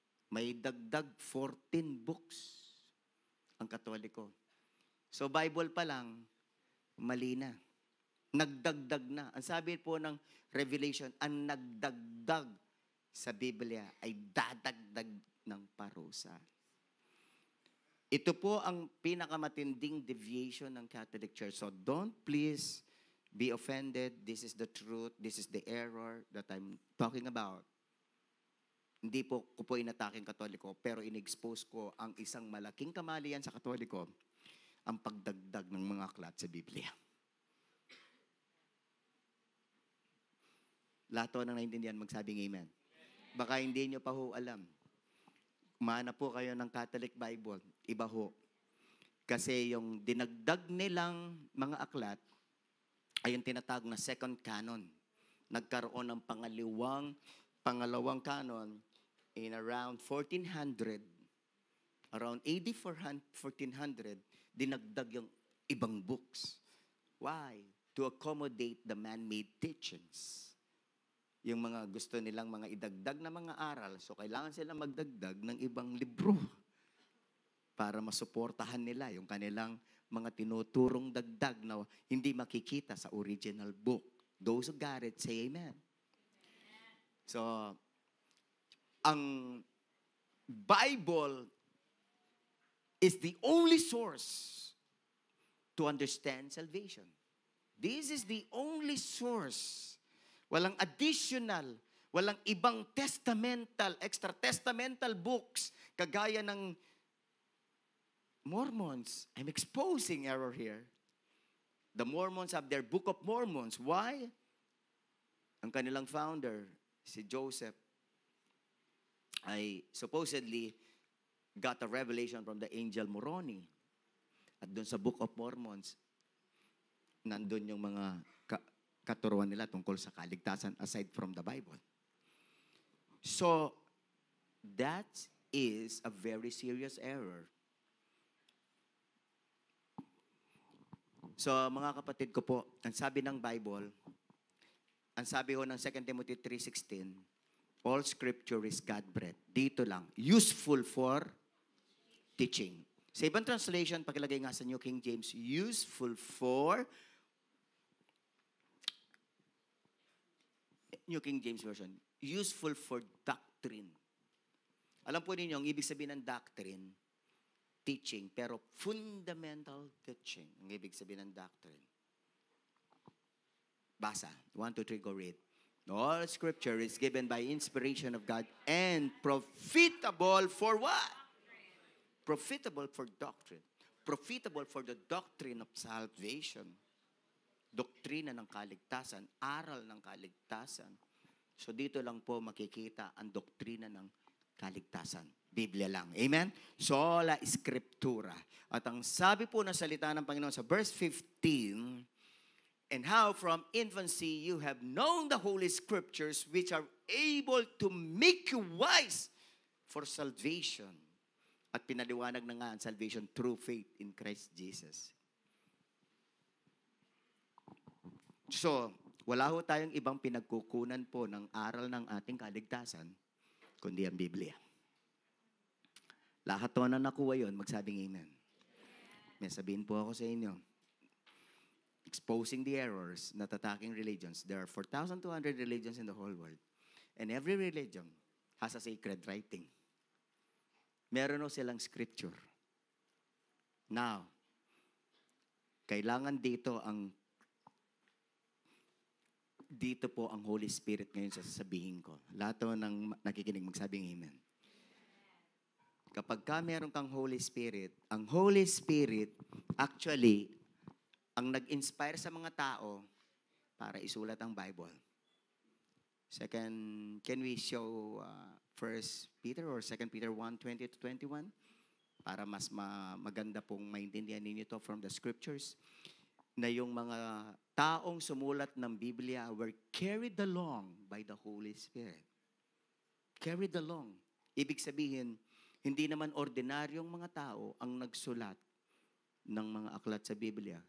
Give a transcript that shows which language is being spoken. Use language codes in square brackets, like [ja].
[tl] May dagdag 14 books ang Katoliko. So Bible pa lang, mali na. Nagdagdag na. Ang sabi po ng Revelation, ang nagdagdag sa Biblia ay dadagdag ng parusa. Ito po ang pinakamatinding deviation ng Catholic Church. [en] So don't please be offended. This is the truth. This is the error that I'm talking about. [tl] Hindi po ko po inataking Katoliko, pero in-expose ko ang isang malaking kamalian sa Katoliko, ang pagdagdag ng mga aklat sa Biblia. Lahat po nang naintindihan, magsabing amen. Baka hindi nyo pa ho alam. Kumana po kayo ng Catholic Bible, iba ho. Kasi yung dinagdag nilang mga aklat ay yung tinatawag na second canon. Nagkaroon ng pangalawang canon [en] in around 1400, around AD 1400, [tl] dinagdag yung ibang books. [en] Why? To accommodate the man-made teachings. [tl] Yung mga gusto nilang mga idagdag na mga aral, so kailangan sila magdagdag ng ibang libro para masuportahan nila yung kanilang mga tinuturong dagdag na hindi makikita sa original book. [en] Those who got it, say amen. So, ang Bible is the only source to understand salvation. This is the only source. [tl] Walang additional, walang ibang testamental, extra-testamental books kagaya ng Mormons. [en] I'm exposing error here. The Mormons have their Book of Mormons. Why? [tl] Ang kanilang founder, si Joseph, ay [en] supposedly got a revelation from the angel Moroni. [tl] At doon sa Book of Mormons, nandun yung mga katuruan nila tungkol sa kaligtasan aside from the Bible. [en] So, that is a very serious error. [tl] So, mga kapatid ko po, ang sabi ng Bible, ang sabi ho ng 2 Timothy 3:16, [en] all Scripture is God-breathed. [tl] Dito lang, [en] useful for teaching. [tl] Sa ibang translation, pakilagay nga sa New King James, [en] useful for New King James Version, useful for doctrine. [tl] Alam po ninyo, ang ibig sabihin ng doctrine, teaching, pero fundamental teaching. Ang ibig sabihin ng doctrine. [en] Basa. 1, 2, 3, go read. All Scripture is given by inspiration of God and profitable for what? Profitable for doctrine. Profitable for the doctrine of salvation. [tl] Doktrina ng kaligtasan, aral ng kaligtasan. So dito lang po makikita ang doktrina ng kaligtasan. Biblia lang. Amen? Sola Scriptura. At ang sabi po ng salita ng Panginoon sa verse 15, [en] and how from infancy you have known the Holy Scriptures which are able to make you wise for salvation. [tl] At pinaliwanag na nga ang [en] salvation through faith in Christ Jesus. [tl] So, wala ho tayong ibang pinagkukunan po ng aral ng ating kaligtasan, kundi ang Biblia. Lahat to na nakuha yun, magsabing amen. May sabihin po ako sa inyo, [en] exposing the errors, not attacking religions. There are 4,200 religions in the whole world. And every religion has a sacred writing. [tl] Meron o silang scripture. Now, kailangan dito po ang Holy Spirit ngayon sa sasabihin ko. Lahat ng nakikinig magsabing amen. Kapag meron kang Holy Spirit, ang Holy Spirit actually ang nag-inspire sa mga tao para isulat ang Bible. [en] Second, can we show 1 Peter or 2 Peter 1:20-21? [tl] Para mas maganda pong maintindihan ninyo ito from the scriptures. Na yung mga taong sumulat ng Biblia [en] were carried along by the Holy Spirit. Carried along. [tl] Ibig sabihin, hindi naman ordinaryong mga tao ang nagsulat ng mga aklat sa Biblia.